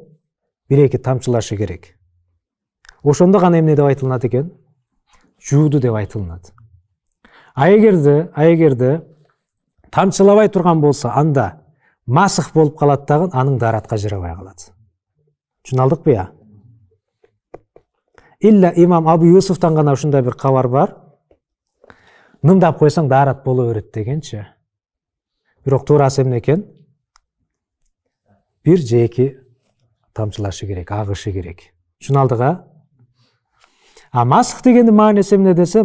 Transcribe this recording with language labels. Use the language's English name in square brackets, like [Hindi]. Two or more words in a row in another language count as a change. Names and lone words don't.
[Kyrgyz] 1-2 тамчылашы керек. Ошондо гана эмне деп айтылынат экен? Жууду деп айтылынат. А эгерде тамчылабай турган болсо, анда масык болуп калат дагы, анын даратка жарабай калат. Түшүндүкпү я? Илля имам Абу Юсуфтан гана ушундай бир кабар бар. Нымдап койсоң дарат боло берет дегенчи. Бирок туурасы эмне экен? 1 же 2 тамчылашы керек, агышы керек. Түшүндүк? А масык дегендин мааниси эмне десе?